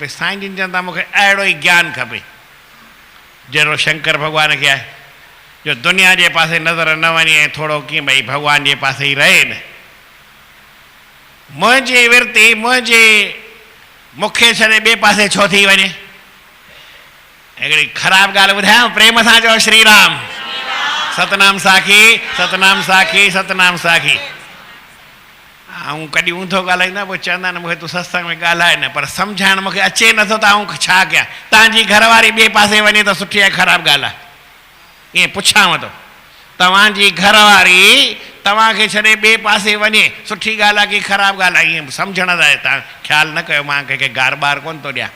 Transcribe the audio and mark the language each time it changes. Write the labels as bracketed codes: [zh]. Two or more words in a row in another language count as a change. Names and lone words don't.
[sd] साईं जिन चवंदा मूंखे अहिड़ो ई ज्ञान खपे जहिड़ो शंकर भॻवान खे आहे, जो दुनिया जे पासे नज़र न वञे ऐं थोरो कीअं भई भॻवान जे पासे ई रहे न। मुंहिंजी वृत्ति मूंखे छॾे ॿिए पासे छो थी वञे? हिकिड़ी ख़राबु ॻाल्हि ॿुधायांव, प्रेम सां चओ श्री राम। सतनाम साखी, सतनाम साखी, सतनाम साखी। ऐं कॾहिं ऊंधो ॻाल्हाईंदा पोइ चवंदा आहिनि मूंखे तूं सत्संग में ॻाल्हाए न, पर सम्झाइणु मूंखे अचे नथो त आऊं छा कयां। तव्हांजी घरवारी ॿिए पासे वञे त सुठी आहे ख़राबु ॻाल्हि आहे? ईअं पुछांव थो, तव्हांजी घरवारी तव्हांखे छॾे ॿिए पासे वञे सुठी ॻाल्हि आहे की ख़राबु ॻाल्हि आहे, ईअं सम्झण लाइ तव्हां ख़्यालु न कयो, मां कंहिंखे गार बार कोन थो ॾियां।